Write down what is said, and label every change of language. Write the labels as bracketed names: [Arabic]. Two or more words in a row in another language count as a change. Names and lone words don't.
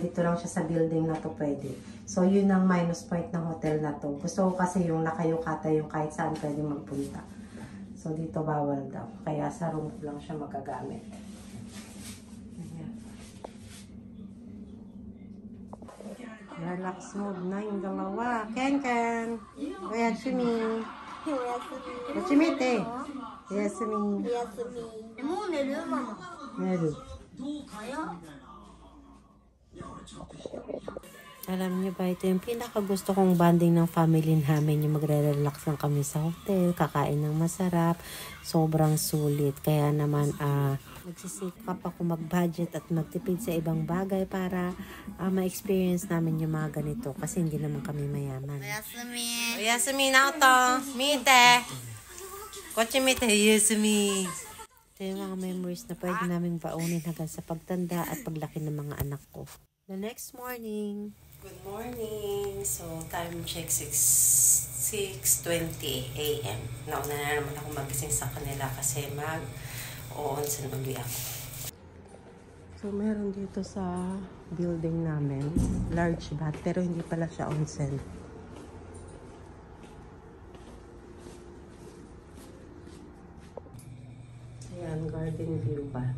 [Filipino] Dito lang siya sa building na to pwede. So yun ang [English] minus point [Filipino] ng hotel na to. Gusto ko kasi yung nakayukata yung kahit saan pwede magpunta. So dito bawal daw. Kaya sa room ko lang siya magagamit. Ayan. Relax mode na yung dalawa. [Japanese] Ken. おやすみ。おやすみて. Oyasumi. [Filipino] Meron. Alam niyo ba, ito yung pinakagusto kong bonding ng family namin, yung magre-relax lang kami sa hotel, kakain ng masarap, sobrang sulit. Kaya naman, nagsisikap ako mag-budget at magtipid sa ibang bagay para ma-experience namin yung mga ganito kasi hindi naman kami mayaman. Oyasumi. Oyasumi na ito. [Japanese] Mite. こっち見て。おやすみ. [Filipino] Ito yung mga memories na pwede namin baunin hanggang sa pagtanda at paglaki ng mga anak ko. [English] The next morning. Good morning. So, time check 6:20 a.m. [Filipino] Nauna na naman ako magising sa kanila kasi mag-o-onsen uli ako. So, meron dito sa building namin, [English] large bath, [Filipino] pero hindi pala siya onsen. Ayan, [English] garden view bath.